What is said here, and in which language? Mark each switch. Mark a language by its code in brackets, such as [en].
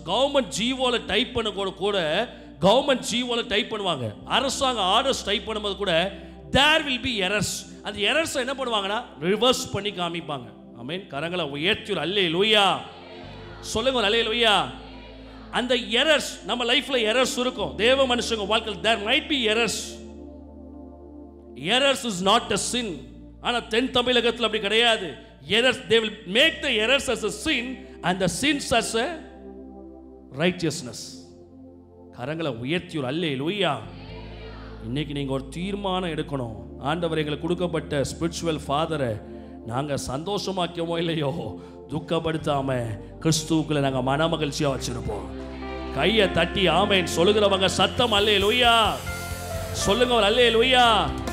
[ta] Government ஜிஓல type பண்ண கூட government ஜிஓல type பண்ணுவாங்க. அரசாங்க ஆர்டர்ஸ் டைப் பண்ணும்போது கூட [en] there will be errors. [ta] அந்த எரர்ஸ் என்ன பண்ணுவாங்கன்னா ரிவர்ஸ் பண்ணி காமிப்பாங்க. ஆமென். கரங்களை உயர்த்தி அல்லேலூயா சொல்லுங்க, அல்லேலூயா. அந்த எரர்ஸ் நம்ம லைஃப்ல எரர்ஸ் இருக்கும். தேவ மனுஷங்க வாழ்க்கையில் [en] there might be errors. Errors is not a sin. [ta] ஆனா தென் தமிழகத்தில் அப்படி கிடையாது. [en] Errors, they will make the errors as a sin and the sins as a righteousness. [ta] கரங்களை உயர்த்தி அல்லேலூயா. இன்னைக்கு நீங்க ஒரு தீர்மானம் எடுக்கணும். ஆண்டவர் எங்களுக்கு கொடுக்கப்பட்ட ஸ்பிரிச்சுவல் ஃபாதரை நாங்கள் சந்தோஷமாக்கியமோ இல்லையோ, துக்கப்படுத்தாம கிறிஸ்துவுக்குள்ள நாங்கள் மன மகிழ்ச்சியா வச்சிருப்போம். கையை தட்டி ஆமென் சொல்லுகிறவங்க சத்தம் அல்லேலூயா சொல்லுங்க, அல்லேலூயா.